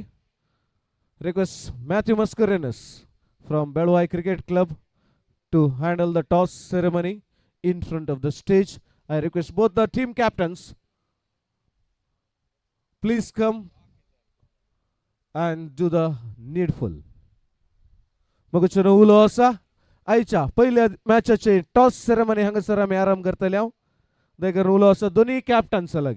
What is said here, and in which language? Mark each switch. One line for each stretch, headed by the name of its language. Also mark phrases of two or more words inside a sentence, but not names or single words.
English: Request Matthew Mascarenhas from BELVAI Cricket Club to handle the toss ceremony in front of the stage. I request both the team captains, please come and do the needful.
Konkani: Maguchono ulo asa आयच्या पहिल्या मॅचचे
English: toss ceremony
Konkani: हांगासर आमी आरंभ करतले देखील उलो आसा दोन्ही कॅप्टन्स लागी.